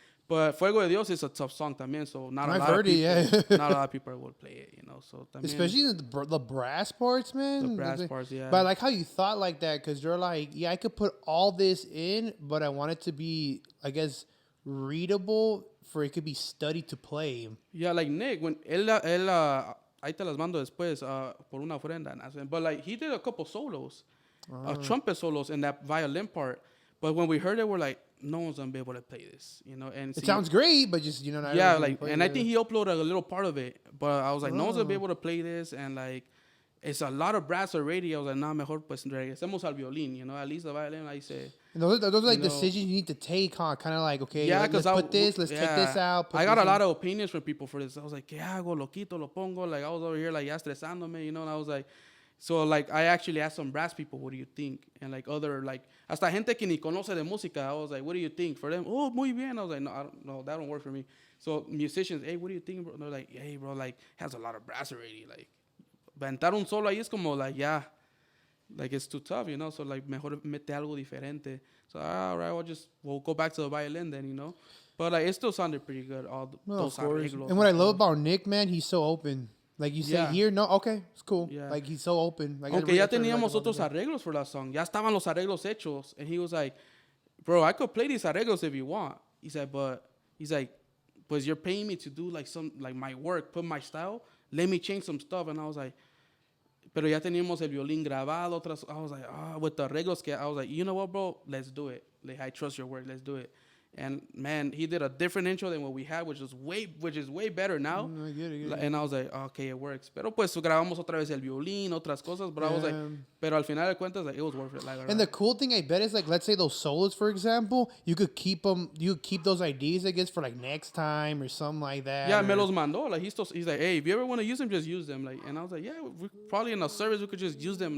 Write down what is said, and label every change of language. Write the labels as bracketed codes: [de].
[en] But Fuego de Dios is a tough song también, so not a lot of people will play it, you know. So también, especially the brass parts, man. The brass parts, yeah. But I like how you thought like that, because you're like, yeah, I could put all this in, but I want it to be, I guess, readable for it could be studied to play. [es] Yeah, like Nick, when él ahí te las mando después por una ofrenda. [en] But like, he did a couple solos, trumpet solos in that violin part. But when we heard it, we're like, no one's gonna be able to play this, you know. And it sounds great, but just, you know, not yeah, like, and I think he uploaded a little part of it, but I was like, no one's gonna be able to play this, and like, it's a lot of brass already. I was like, nah, mejor pues regresemos al violín, you know. At least the violin, I say. Those are like decisions you need to take, huh? Kind of like, okay, yeah, let's put this, let's take this out. I got a lot of opinions from people for this. I was like, ¿qué hago? Lo quito, lo pongo. Like, I was over here like ya estresándome, you know. And I was like, so like, I actually asked some brass people, what do you think? And like other, like, hasta gente que ni conoce de música, I was like, what do you think? For them, oh, muy bien. I was like, no, that don't work for me. So musicians, hey, what do you think, bro? And they're like, hey, bro, like, has a lot of brass already. Like, aventar un solo ahí es como like, yeah, like, it's too tough, you know. [es] So like, mejor mete algo diferente. [en] So all right, we'll go back to the violin then, you know. But like, it still sounded pretty good. All those arreglos. And what I love about Nick, man, he's so open. Like, you say here, no, okay, it's cool. Yeah. Like, he's so open. Like, [es] aunque ya teníamos otros arreglos for that song. Ya estaban los arreglos hechos. [en] And he was like, bro, I could play these arreglos if you want. He said, but pues you're paying me to do like some, like my work, put my style. Let me change some stuff. [es] And I was like, pero ya teníamos el violín grabado. [en] I was like, with the arreglos que, I was like, you know what, bro? Let's do it. Like, I trust your work. Let's do it. And man, he did a different intro than what we had, which is way better now. I get it. And I was like, okay, it works. [es] Pero pues grabamos otra vez el violín, otras cosas. [en] But I was like, pero al final de cuentas, like, it was worth it. Like, and the cool thing, I bet, is like, let's say those solos, for example, you could keep them. You could keep those ideas, I guess, for like next time or something like that. [es] Yeah, me los mandó. [en] Like he's like, hey, if you ever want to use them, just use them. Like, and I was like, yeah, we probably in a service we could just use them.